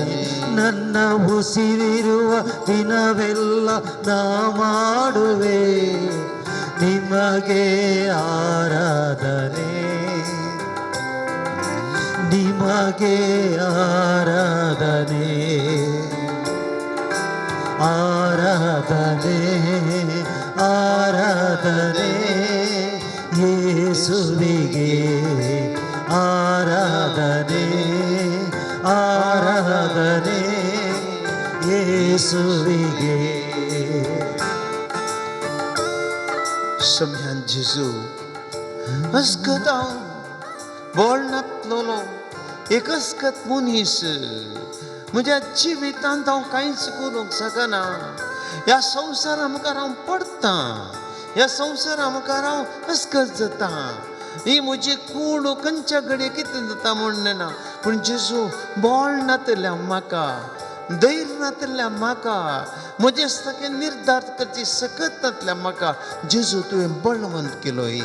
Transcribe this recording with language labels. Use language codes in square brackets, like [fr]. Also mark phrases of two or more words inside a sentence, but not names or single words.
[kn] ನನ್ನ ಉಸಿರಿರುವ ದಿನವೆಲ್ಲ ನಾ ಮಾಡುವೆ ನಿಮಗೆ ಆರಾಧನೆ, ನಿಮಗೆ ಆರಾಧನೆ ಆರಾಧನೆ ಆರಾಧನೆ ಯೇಸುವಿಗೆ ಆರಾಧನೆ ಆರಾಧನೆ ಯೇಸುವಿಗೆ. [kok] Samyan Jesu askat हांव बोलनातलो एकस्कत मनीस म्हज्या जिवितांत हांव कांयच करूंक शकना. ह्या संवसारा मुखार हांव पडटा, ह्या संवसारा मुखार हांव अस्कत जाता. ही म्हजी कूड खंयच्या घडये कितें जाता म्हणना, पूण जेजू बोल नातल्या म्हाका, धैर्य नातल्या म्हाका, म्हजे सगळे निर्धार करची सकत नातल्या म्हाका जेजू तुवें बळवंत केलोय.